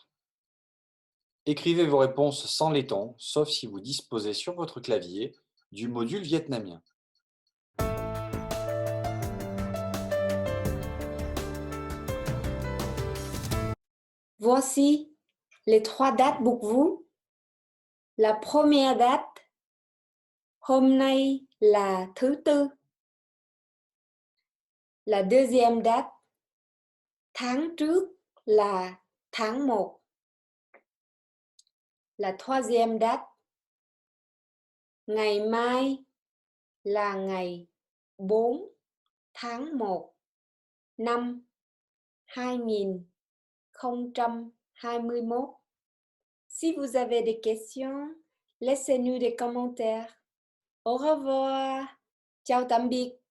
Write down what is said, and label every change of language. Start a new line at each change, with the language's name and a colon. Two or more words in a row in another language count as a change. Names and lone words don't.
French: Écrivez vos réponses sans les tons, sauf si vous disposez sur votre clavier du module vietnamien. Voici les 3 dates pour vous. La première date,
Vietnamese: hôm nay là thứ Tư.
French: La deuxième date,
Vietnamese: tháng trước là tháng 1.
French: La troisième date,
Vietnamese: ngày mai là ngày 4 tháng 1 năm 2021.
French: Si vous avez des questions, laissez-nous des commentaires. Au revoir.
Vietnamese: Chào tạm biệt.